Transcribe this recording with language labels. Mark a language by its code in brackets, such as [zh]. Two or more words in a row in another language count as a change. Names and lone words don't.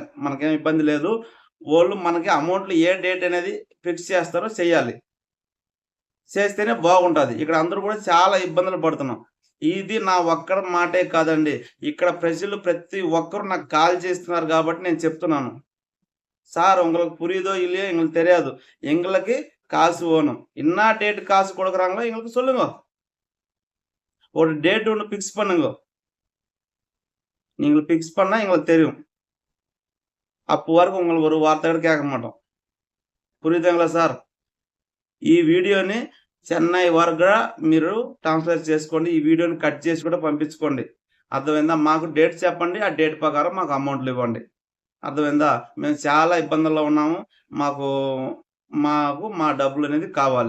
[te] మనకేం ఇబ్బంది లేదు. వోళ్ళు మనకి అమౌంట్‌లు ఏ డేట్ అనేది ఫిక్స్ చేస్తారో చేయాలి. చేస్తేనే బాగుంటది. ఇక్కడ అందరూ గూడా చాలా ఇబ్బందులు పడుతున్నాం. ఇది నా ఒక్కడి మాటే కాదండి. ఇక్కడ ప్రజలు ప్రతి ఒక్కరు నాకు కాల్ చేస్తున్నారు గాబట్టి నేను చెప్తున్నాను. [ta] சார் உங்களுக்கு புரியுதோ இல்லையோ எங்களுக்கு தெரியாது. எங்களுக்கு காசு வேணும். என்னா டேட் காசு குடுக்குறாங்களோ எங்களுக்கு சொல்லுங்க. ஒரு டேட் ஒண்ணு ஃபிக்ஸ் பண்ணுங்க. நீங்க ஃபிக்ஸ் பண்ணா எங்களுக்கு தெரியும். அப்போ వరకు உங்களுக்கு ஒரு வார்த்தை கூட கேட்க மாட்டோம். புரியுதுங்களா సార్? [te] ఈ వీడియోని చెన్నై వరకు మీరు ట్రాన్స్‌లేట్ చేసుకోండి. ఈ వీడియోని కట్ చేసి కూడా పంపించుకోండి. అర్థమైందా? మాకు డేట్ చెప్పండి. ఆ డేట్ ప్రకారం మాకు అమౌంట్‌లు ఇవ్వండి. అర్థమైందా? మేము చాలా ఇబ్బందుల్లో ఉన్నాము. మాకు మా డబ్బులనేది కావాలి.